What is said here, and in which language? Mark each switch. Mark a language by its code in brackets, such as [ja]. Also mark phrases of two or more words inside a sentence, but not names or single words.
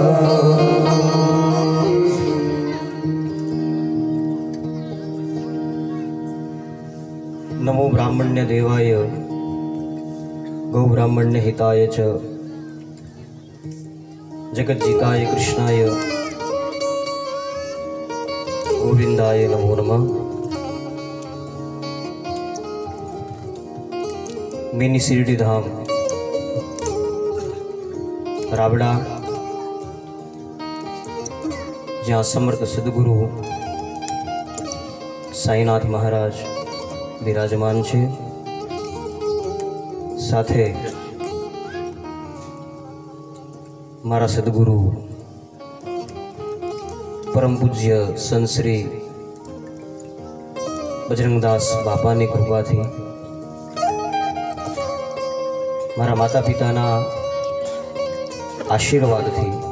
[sa] नमो ब्राह्मण्य देवाय गौ ब्राह्मण्य हिताय च जगज्जिताय कृष्णाय गोविंदाय नमो नमः। [gu] मिनी शिरडी धाम राबड़ा જ્યાં સમર્થ સદગુરુ સાઈનાથ મહારાજ બિરાજમાન છે, સાથે મારા સદગુરુ પરમ પૂજ્ય સંત શ્રી બજરંગદાસ બાપાની કૃપાથી મારા માતા પિતાના આશીર્વાદથી